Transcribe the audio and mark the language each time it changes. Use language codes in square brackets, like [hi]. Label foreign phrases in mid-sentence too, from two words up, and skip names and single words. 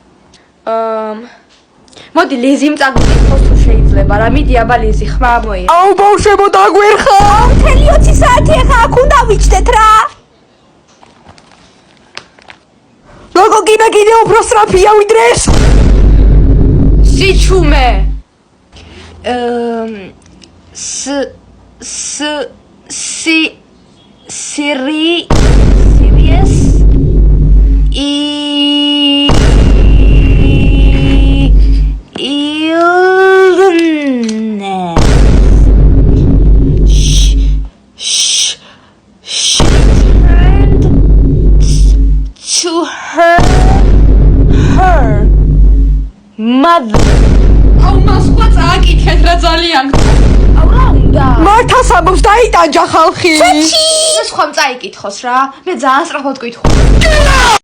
[ka] მოდი, ლიზიმ წაგვიკითხოს თუ შეიძლება. რა მიდი, აბა ლიზი, ხმა მოიღე. აუ, ბავშვებო, დაგვერხა. მთელი 20 საათი ახლა აქ უნდა ვიჩნდეთ რა. ლოგოგინა კიდე უფრო სწრაფია ვიდრე ეს. სიჩუმე. [en] Serious turned to her mother. [ka] აუ მას სხვა წააკითხეთ რა ძალიან აუ რა უნდა? მართას ამბობს დაიტანჯა ხალხი. სხვა წაიკითხოს რა მე ძალიან სწრაფად გითხო